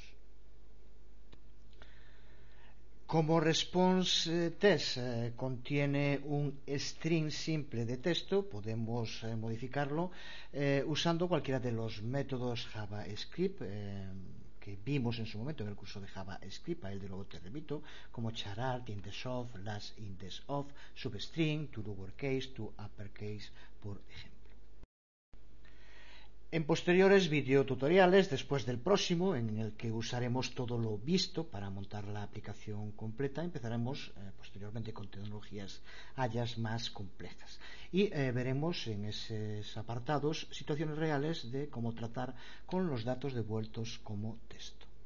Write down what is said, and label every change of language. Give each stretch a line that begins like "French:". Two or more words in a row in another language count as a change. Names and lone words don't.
Spanish: Como response test contiene un string simple de texto, podemos modificarlo usando cualquiera de los métodos JavaScript que vimos en su momento en el curso de JavaScript, a él de luego te remito, como charart, indexOf, last indexOf, substring, to lowercase, to uppercase, por ejemplo. En posteriores videotutoriales, después del próximo, en el que usaremos todo lo visto para montar la aplicación completa, empezaremos posteriormente con tecnologías Ajax más complejas. Y veremos en esos apartados situaciones reales de cómo tratar con los datos devueltos como texto.